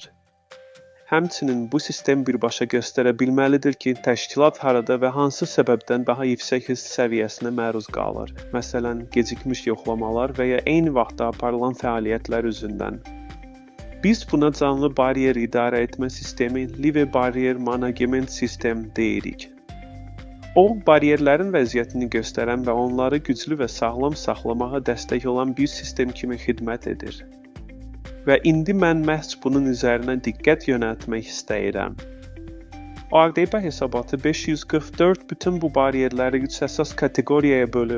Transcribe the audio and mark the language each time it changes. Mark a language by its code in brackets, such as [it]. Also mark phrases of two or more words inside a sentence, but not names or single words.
[az] Həmçinin bu sistem birbaşa göstərə bilməlidir ki, təşkilat harada və hansı səbəbdən daha yüksək risk səviyyəsinə məruz qalır. Məsələn, gecikmiş yoxlamalar və ya eyni vaxtda aparılan fəaliyyətlər üzündən. Biz buna canlı bariyer idarə etmə sistemi, [en] live barrier management system deyirik. [az] O, bariyerlərin vəziyyətini göstərən və onları güclü və sağlam saxlamağa dəstək olan bir sistem kimi xidmət edir. Və indi mən məhz bunun üzərinə diqqət yönəltmək istəyirəm. AQDP hesabatı 544 bütün bu bariyerləri 3 əsas kateqoriyaya bölür.